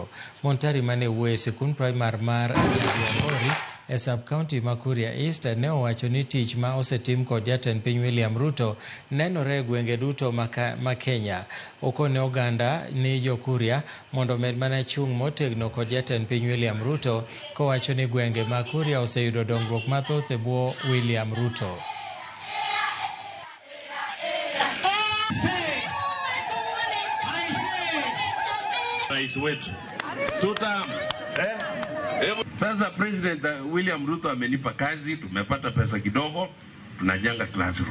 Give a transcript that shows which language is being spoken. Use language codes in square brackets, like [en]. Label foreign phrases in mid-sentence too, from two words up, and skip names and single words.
[luo] Montari mane wuoyo e sikund primar mar Agriculture e sub-county ma Kuria East ne owacho ni tich ma osetim kod jatend piny William Ruto nenore e gwenge duto ma Kenya. Okone oganda ni jo Kuria mondo med mana chung' motegno kod jatend piny William Ruto kowacho ni gwenge ma Kuria oseyudo dongruok mathoth e bwo William Ruto. [sw] Rais wetu sasa President William Ruto amenipa kazi, tumepata pesa kidogo, tunajenga classroom.